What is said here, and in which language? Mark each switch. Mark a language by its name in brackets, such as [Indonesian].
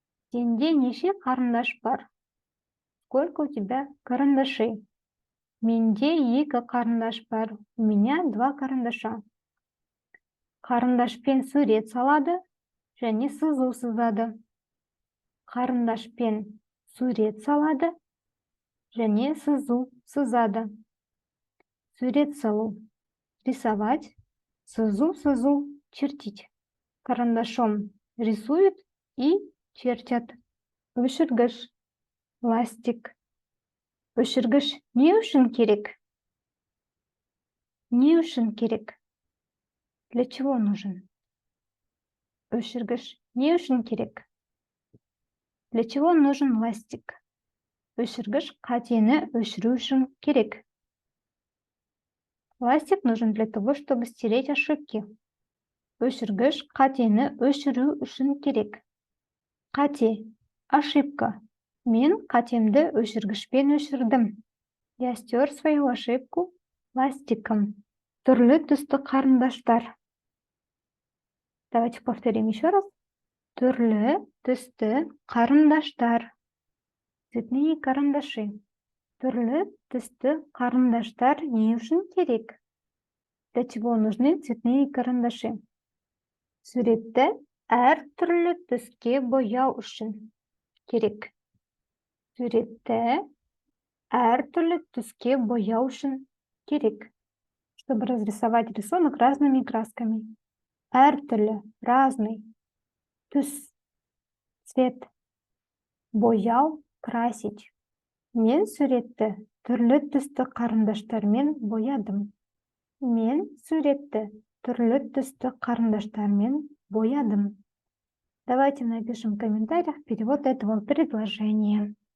[Kazakh] Сенде неше қарындаш бар? [Russian] Сколько у тебя карандашей? [Kazakh] Менде 2 қарындаш бар. [Russian] У меня 2 карандаша. [Kazakh] Қарындашпен сурет салады және сызу сызады. Қарындашпен сурет салады және сызу сызады. Сурет салу. [Russian] Рисовать. [Kazakh] Сызу [Russian] чертить. Карандашом рисуют и чертят. [Kazakh] Өшіргіш. [Russian] Ластик. [Kazakh] Өшіргіш не үшін керек? Не үшін керек? [Russian] Для чего нужен? [Kazakh] Өшіргіш не үшін керек? [Russian] Для чего нужен ластик? [Kazakh] Өшіргіш қатені өшіру үшін керек. [Russian] Ластик нужен для того, чтобы стереть ошибки. [Kazakh] Өшіргіш қатені өшіру үшін керек. Қате. [Russian] Ошибка. [Kazakh] Мен қатемді өшіргішпен өшірдім. [Russian] Я стер свою ошибку ластиком. [Kazakh] Түрлі түсті қарындаштар. [Russian] Давайте повторим еще раз. [Kazakh] Түрлі түсті қарындаштар. [Russian] Цветные карандаши. [Kazakh] Түрлі түсті қарындаштар не үшін керек? [Russian] Для чего нужны цветные карандаши? [Kazakh] Суретті әр түрлі түске бояу үшін керек. Суретті әр түрлі түске бояу үшін керек. [Russian] Чтобы разрисовать рисунок разными красками. [Kazakh] Әр түрлі, [Russian] разный. [Kazakh] Түс, [Russian] цвет. [Kazakh] Бояу, [Russian] красить. [Kazakh] Мен суретті түрлі түсті қарындаштармен боядым. Мен суретті түрлі түсті қарындаштармен боядым. [Russian] Давайте напишем в комментариях перевод этого предложения.